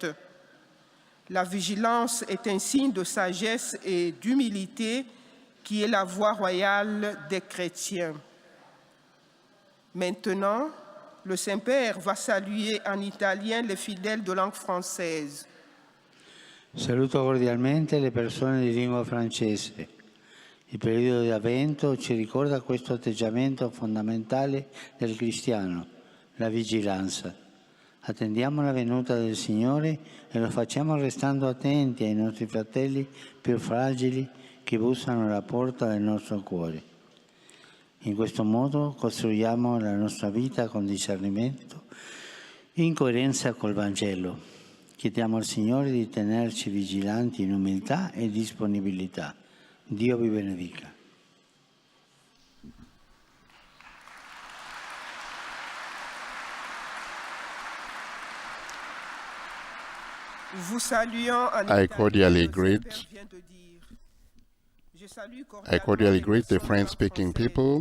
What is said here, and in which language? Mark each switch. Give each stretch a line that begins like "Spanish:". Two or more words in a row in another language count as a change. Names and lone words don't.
French: La vigilance est un signe de sagesse et d'humilité qui est la voie royale des chrétiens. Maintenant, le Saint-Père va saluer en italien les fidèles de langue française.
Italian: Saluto cordialmente le persone di lingua francese. Il periodo di Avvento ci ricorda questo atteggiamento fondamentale del cristiano, la vigilanza. Attendiamo la venuta del Signore e lo facciamo restando attenti ai nostri fratelli più fragili che bussano alla porta del nostro cuore. In questo modo costruiamo la nostra vita con discernimento, in coerenza col Vangelo. Chiediamo al Signore di tenerci vigilanti in umiltà e disponibilità. Dio vi benedica.
English: I cordially greet the French-speaking people.